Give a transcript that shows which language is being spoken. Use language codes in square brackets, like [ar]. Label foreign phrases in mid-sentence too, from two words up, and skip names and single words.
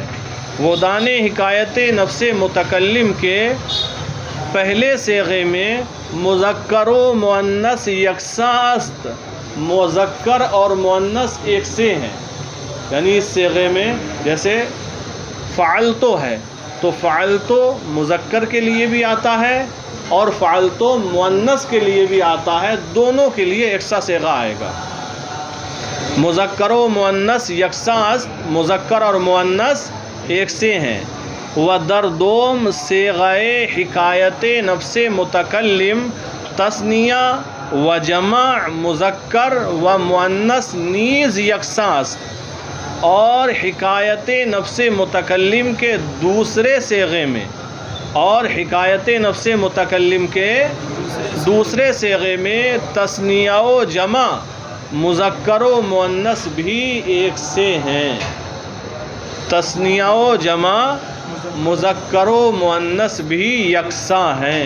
[ur] وحدان حکایت نفس متکلم کے پہلے صیغے میں [fa] مذکر و مؤنث یکساں است، [ur] مذکر اور مؤنث ایک سے ہیں، یعنی اس صیغے میں جیسے فعلتو ہے تو فعلتو مذکر کے لیے بھی آتا ہے اور فعلتو مؤنث کے لیے بھی آتا ہے، دونوں کے لیے یکساں صیغہ آئے گا۔ [fa] مذکر و مؤنث یکساں است، [ur] مذکر اور مؤنث ایک سے ہیں۔ [fa] در دوم صیغہ حکایت نفس متکلم تثنیہ و جمع مذکر و مؤنث نیز یکساں است، [ur] اور حکایت نفس متکلم کے دوسرے صیغے میں، اور حکایت نفس متکلم کے دوسرے صیغے میں تثنیہ و جمع مذکر و مؤنث بھی ایک سے ہیں، تثنیہ و جمع مذکر و مؤنث بھی یکساں ہیں۔